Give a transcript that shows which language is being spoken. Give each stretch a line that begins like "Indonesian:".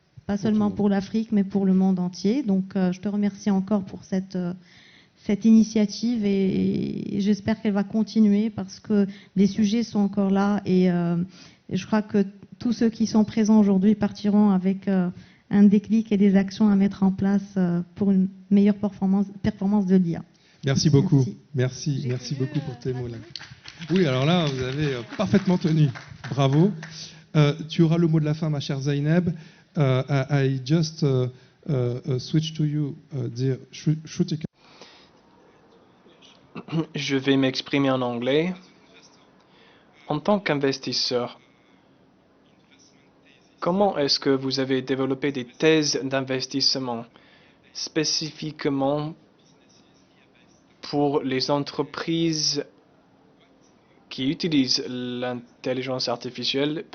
French: Pas seulement pour l'Afrique, mais pour le monde entier. Donc, je te remercie encore pour cette initiative et j'espère qu'elle va continuer parce que les sujets sont encore là et je crois que tous ceux qui sont présents aujourd'hui partiront avec un déclic et des actions à mettre en place pour une meilleure performance de l'IA. Merci beaucoup. Merci beaucoup pour tes mots là. Oui, alors là, vous avez parfaitement tenu. Bravo. Tu auras le mot de la fin, ma chère Zainab.
English: I just switch to you, dear Shrutika.
French: Je vais m'exprimer en anglais. En tant qu'investisseur, comment est-ce que vous avez développé des thèses d'investissement spécifiquement pour les entreprises qui utilisent l'intelligence artificielle?